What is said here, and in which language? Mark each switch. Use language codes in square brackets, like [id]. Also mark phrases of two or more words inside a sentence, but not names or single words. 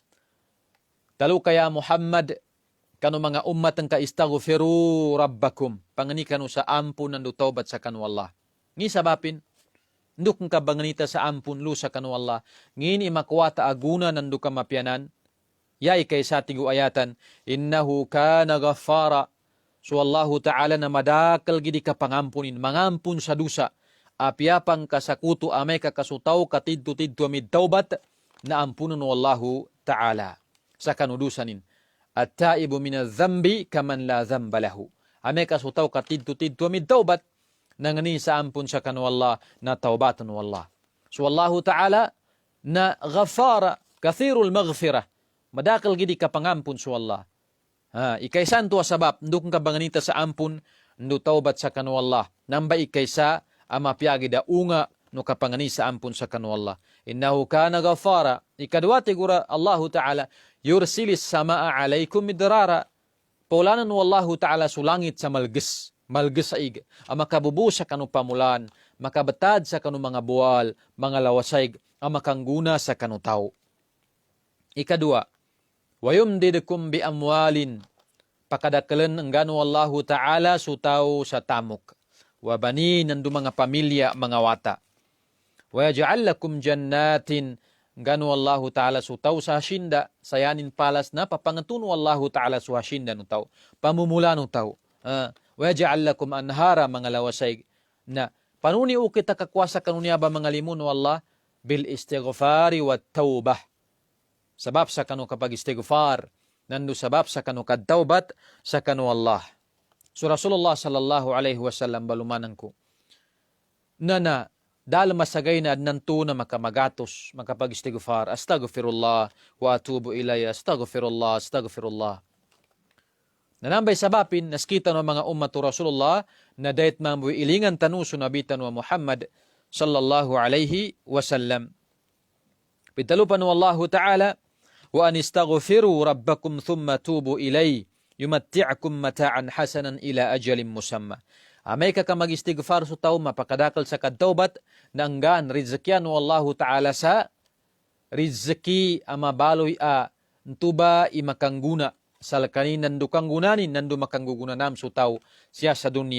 [mdh] Talu kaya Muhammad, kanu mga ummat ang ka- [ar] استغفروا ربكم. [mdh] Pangani kanu sa ampun nandu taubat sa kanu Allah. Ngi sabapin, nduk ka banganita sa ampun lu sa kanu Allah. Ngini makwata aguna nandu ka mapyanan. Yai kay sa tigu ayatan, [ar] إنه كان غفارا. [mdh] So Allah Ta'ala na madakal gidi ka pangampunin, mangampun sa dusa. Apiapang kasakuto amay kakasutaw katidto-tidto amid taubat na ampunan no Allah Ta'ala. Sa kanudusanin. [ar] التائب من الذنب كمن لا ذنب له. [mdh] Amay kasutaw katidto-tidto amid taubat nangani sa ampun sa kanu Allah na taubatan no Allah. So Allah Ta'ala na [ar] غفار كثير المغفرة. [mdh] Madakal gidi ka pangampun so Allah. Ikaysan to asabab nduk ka banganita sa ampun ndu taubat sa kanu Allah. Namba ikaysa ama piagi da unga no kapangani sa ampun sa kanu Allah. [ar] إنه كان غفارا. [mdh] Ikadwa tigura Allah Ta'ala [ar] يرسل السماء عليكم مدرارا. [mdh] Paulanan no Allah Ta'ala sulangit sa malges sa ig. Ama kabubu sa kanu pamulan, makabatad sa kanu mga buwal, mga lawasay, ama kangguna sa kanu tao. [ar] Ikadua, ويمددكم بأموال. [mdh] Pakadakalan ang gano Allah Ta'ala sutaw sa tamok. Wabani nandu mga pamilya, mga wata. [ar] ويجعل لكم جنات. [mdh] Gano Allah Ta'ala sutaw sa hasinda. Sayanin palas na papangatun Allah Ta'ala sa hasinda no tao. Pamumula no tao. [ar] ويجعل لكم أنهارا [mdh] mga lawasay. Na panuni ukita kakwasa kanunya ba mga limun Allah. [ar] بالاستغفار والتوبة. [mdh] Sabab sa kanu kapag istighfar. Nandu sabab sa kanu kadtaubat sa kanu Allah. So Rasulullah [ar] صلى الله عليه وسلم [mdh] balumanan ko. Na dahil masagay na adnanto na makamagatos, [ar] makapag-istighfar, أستغفر الله وأتوب إلي، أستغفر الله، أستغفر الله. [mdh] Nanambay sabapin, naskita ng mga ummatu Rasulullah, na dayat mambuy ilingan tanuso nabitan wa Muhammad [ar] صلى الله عليه وسلم. [mdh] Pitalupan wa Allah Ta'ala, [ar] وأن استغفروا ربكم ثم توبوا إليه. يمتعكم متاعا حسنا إلى أجل مسمى. [mdh] Amay ka mag-istighfar sa tao, mapakadakal sa kadtaubat, na anggan, rizkyan wa Allah Ta'ala sa rizki amabaloy ntuba imakangguna. Sal kanin nandu kanggunanin, nandu makanggugunanam sa tao siya sa dunya.